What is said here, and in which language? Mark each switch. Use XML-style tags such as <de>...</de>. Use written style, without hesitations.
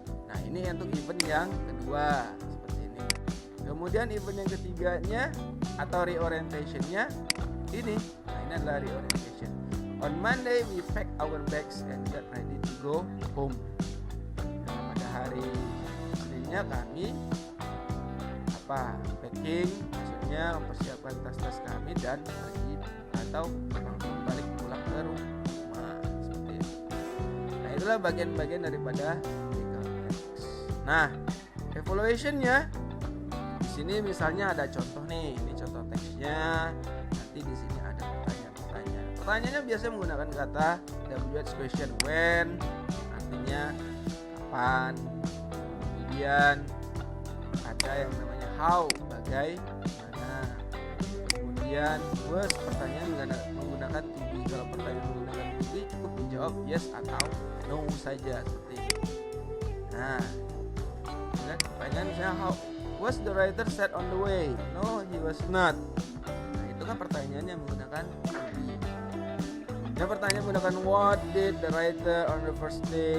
<id>Nah, ini untuk event yang kedua. Kemudian event yang ketiganya atau reorientationnya ini. Nah, ini adalah reorientation.</id> <en>On Monday we pack our bags and get ready to go home.</en> <id>Nah, pada hari Seninnya kami packing, maksudnya mempersiapkan tas-tas kami dan pergi atau langsung balik pulang ke rumah seperti itu. Nah, itulah bagian-bagian daripada recount text. Nah, evaluationnya ini misalnya ada contoh nih, ini contoh teksnya. Nanti di sini ada pertanyaan-pertanyaan. Pertanyaannya biasanya menggunakan kata WH question, when, artinya kapan. Kemudian ada yang namanya how, bagaimana. Kemudian was, pertanyaan menggunakan to be. Kalau pertanyaan menggunakan to be cukup menjawab yes atau no saja seperti ini. Nah, pertanyaan misalnya</id> <en>how was the writer set on the way? No, he was not.</en> <id>Nah, itu kan pertanyaannya menggunakan to be. Yang pertanyaan menggunakan</id> <en>what did the writer on the first day.</en>